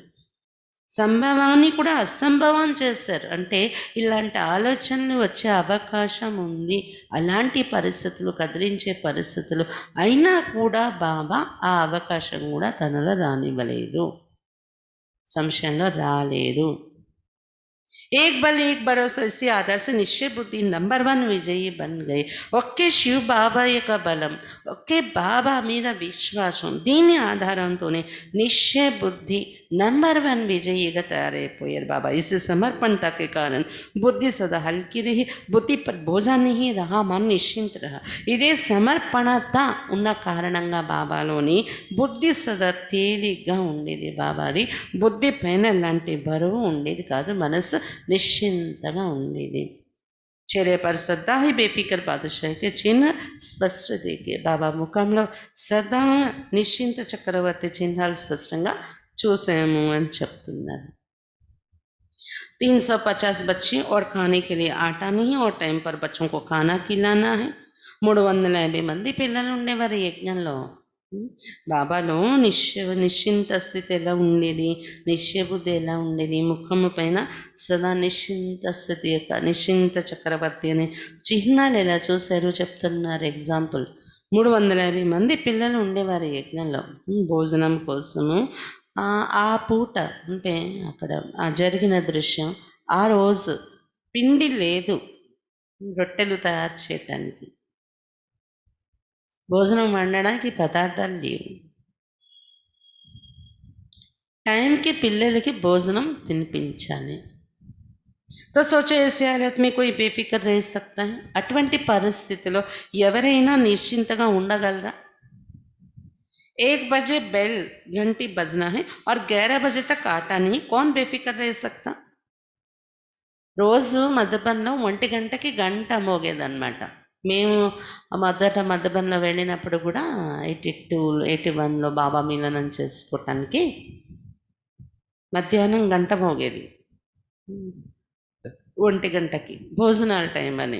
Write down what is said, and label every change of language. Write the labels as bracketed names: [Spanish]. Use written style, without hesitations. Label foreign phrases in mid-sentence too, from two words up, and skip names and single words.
[Telugu] సంభవాన్ని కూడా అసంభవం చేశారు. అంటే ఇలాంటి ఆలోచనలు వచ్చే అవకాశం ఉంది, అలాంటి పరిస్థితులు, కదిలించే పరిస్థితులు అయినా కూడా బాబా ఆ అవకాశం కూడా తనలో రానివ్వలేదు, సంశయంలో రాలేదు. [Hindi] एक बल एक भरोसा इसी आधार से निश्चय बुद्धि नंबर 1 विजयी बन गई. [Telugu] ఒకే శివ్ బాబా యొక్క బలం, ఒకే బాబా మీద విశ్వాసం, దీని ఆధారంతోనే నిశ్చయ బుద్ధి नंबर 1 విజయిగా తయారైపోయారు బాబా. [Hindi] इस समर्पणता के कारण बुद्धि सदा हल्की रही, बुद्धि पर बोझा नहीं रहा, मन निश्चिंत रहा. [Telugu] ఇదే సమర్పణత ఉన్న కారణంగా బాబాలోని బుద్ధి సదా తేలిగ్గా ఉండేది. బాబాది బుద్ధి పైన ఎలాంటి బరువు ఉండేది కాదు, మనసు నిశ్చింతగా ఉండేది. [Hindi] चेहरे पर सदा ही बेफिक्र बादशाह के चिन्ह స్పష్ట देखे. [Telugu] బాబా ముఖంలో సదా నిశ్చింత చక్రవర్తి చిహ్నాలు స్పష్టంగా చూసాము అని చెప్తున్నారు. [Hindi] 350 बच्चे और खाने के लिए आटा नहीं और टाइम पर बच्चों को खाना खिलाना है. [Telugu] 350 మంది పిల్లలు ఉండేవారు యజ్ఞంలో. బాబాలో నిశ్చింత స్థితి ఎలా ఉండేది, నిశ్చయబుద్ధి ఎలా ఉండేది, ముఖము పైన సదా నిశ్చింత స్థితి యొక్క నిశ్చింత చక్రవర్తి అనే చిహ్నాలు ఎలా చూశారు చెప్తున్నారు. ఎగ్జాంపుల్, 350 మంది పిల్లలు ఉండేవారు యజ్ఞంలో భోజనం కోసము. ఆ పూట అంటే అక్కడ జరిగిన దృశ్యం, ఆ రోజు పిండి లేదు రొట్టెలు తయారు చేయటానికి, భోజనం వండడానికి పదార్థాలు లేవు, టైంకి పిల్లలకి భోజనం తినిపించాలి. [Hindi] तो सोचो ऐसे हालत में कोई बेफिक्र रह सकता है? [Telugu] అటువంటి పరిస్థితిలో ఎవరైనా నిశ్చింతగా ఉండగలరా? [Hindi] 1 बजे बेल घंटी बजना है और 11 बजे तक आटा नहीं, कौन बेफिक्र रह सकता? [Telugu] రోజు మధుబన్లో 1 గంటకి గంట మోగేదన్నమాట. మేము మధుబన్లో వెళ్ళినప్పుడు కూడా 82, 81లో బాబా మిలనం చేసుకోవటానికి మధ్యాహ్నం గంట మోగేది. 1 గంటకి భోజనాల టైం అని.